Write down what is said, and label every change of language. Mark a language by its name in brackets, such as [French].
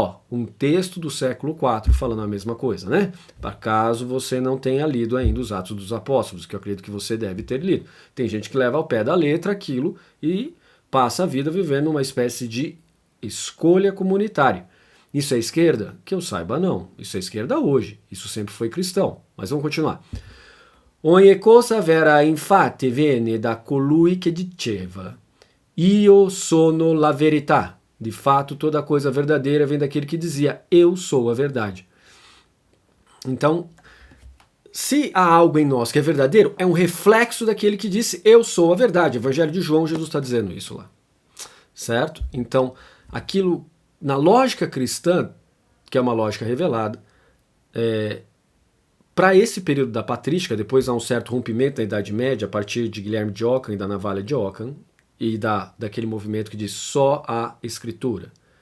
[Portuguese] Um texto do século IV falando a mesma coisa, né? Para caso você não tenha lido ainda os Atos dos Apóstolos, que eu acredito que você deve ter lido. Tem gente que leva ao pé da letra aquilo e passa a vida vivendo uma espécie de escolha comunitária. Isso é esquerda? Que eu saiba, não. Isso é esquerda hoje. Isso sempre foi cristão. Mas vamos continuar. [Italian] Ogni cosa vera infatti viene da colui che diceva Io sono la verità. [Portuguese] De fato, toda coisa verdadeira vem daquele que dizia eu sou a verdade. Então, se há algo em nós que é verdadeiro, é um reflexo daquele que disse eu sou a verdade. Evangelho de João, Jesus está dizendo isso lá. Certo? Então, aquilo, na lógica cristã, que é uma lógica revelada, para esse período da patrística, depois há um certo rompimento da Idade Média, a partir de Guilherme de Ockham e da Navalha de Ockham, e daquele movimento que diz só a Escritura.